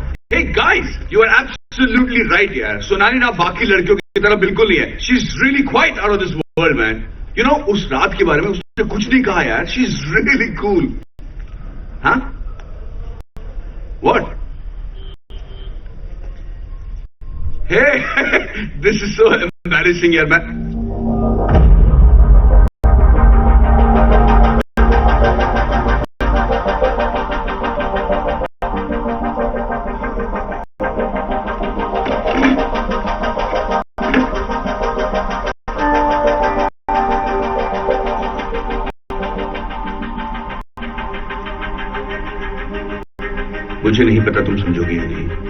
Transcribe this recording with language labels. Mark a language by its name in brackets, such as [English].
[English] Hey guys, you are absolutely right, यार। [Hindi] सोनाली ना बाकी लड़कियों की तरह बिल्कुल नहीं है। [English] She's really quite out of this world, man. You know, [Hindi] उस रात के बारे में उसने कुछ नहीं कहा यार। [English] She's really cool. हाँ? What? Hey, this is so embarrassing, यार। [Hindi] मैं मुझे नहीं पता तुम समझोगे या नहीं,